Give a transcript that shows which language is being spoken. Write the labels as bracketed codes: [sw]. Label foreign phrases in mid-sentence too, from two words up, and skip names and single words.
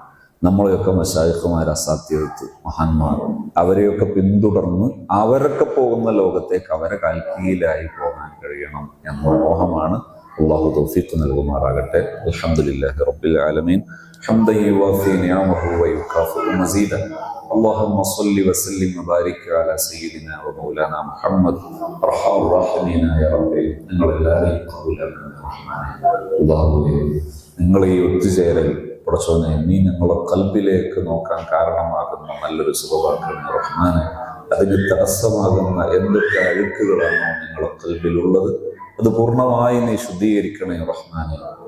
[ml] നമ്മളെയൊക്കെ മശായിഖുമാർ, അസാത്തിയത്ത് മഹാന്മാർ, അവരെയൊക്കെ പിന്തുടർന്ന് അവരൊക്കെ പോകുന്ന ലോകത്തേക്ക് അവരെ കാൽക്കീലായി പോകാൻ കഴിയണം എന്ന മോഹമാണ്. അള്ളാഹു തൗഫീഖ് നൽകുമാറാകട്ടെ. [ar] الحمد لله رب العالمين حمدا يوافي نعمه ويكافئ مزيده. اللهم صل وسلم وبارك على سيدنا ومولانا محمد أرحم الراحمين. يا ربي, [ml] ഞങ്ങളെല്ലാവരെയും കബൂലാക്കണേ റഹ്മാനേ. അല്ലാഹുവേ, നിങ്ങളെ ഈ ഒത്തുചേരൽ പടച്ചോനെ നീ ഞങ്ങളെ കൽബിലേക്ക് നോക്കാൻ കാരണമാകുന്ന നല്ലൊരു സുഖമാക്കണേ റഹ്മാനെ. അതിന് തടസ്സമാകുന്ന എന്തൊക്കെ അഴുക്കുകളാണോ നിങ്ങളെ കൽബിലുള്ളത് അത് പൂർണ്ണമായി നീ ശുദ്ധീകരിക്കണേ റഹ്മാനെ.